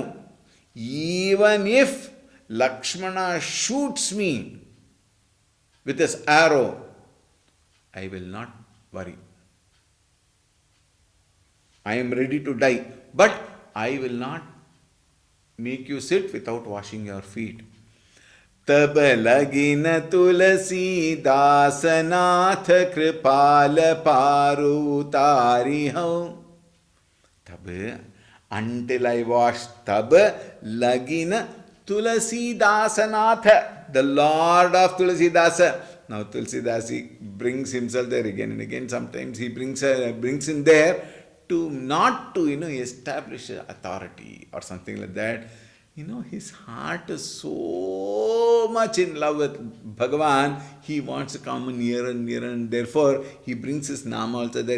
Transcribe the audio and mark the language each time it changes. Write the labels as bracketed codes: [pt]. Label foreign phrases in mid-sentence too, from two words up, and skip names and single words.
[en] Even if Lakshmana shoots me with his arrow, I will not worry. I am ready to die, but I will not make you sit without washing your feet. [awa] तब लगी न तुलसी दास नाथ कृपाल पारु तारी हो. [en] तब until I wash, [awa] तब लगी न तुलसी दास नाथ, [en] the Lord of Tulsi Dasa. Now Tulsi Dasi brings himself there again and again. Sometimes he brings in there to not to establish authority or something like that. His heart is so much in love with Bhagavan, he wants to come nearer and nearer, and therefore he brings his name also there.